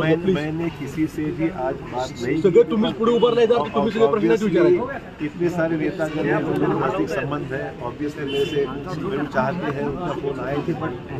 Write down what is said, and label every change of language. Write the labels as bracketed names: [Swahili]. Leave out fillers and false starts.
[Hindi] मैंने किसी से भी आज बात नहीं। [Marathi] सगळे तुम्हीच पुढे उभारले जर तुम्ही सगळे प्रश्न विचारायचे। [Hindi] इतने सारे नेता मेरे नजदीक संबंध है, ऑब्वियसली मेरे से मेरे चाहते हैं, उनका फोन आए थे, बट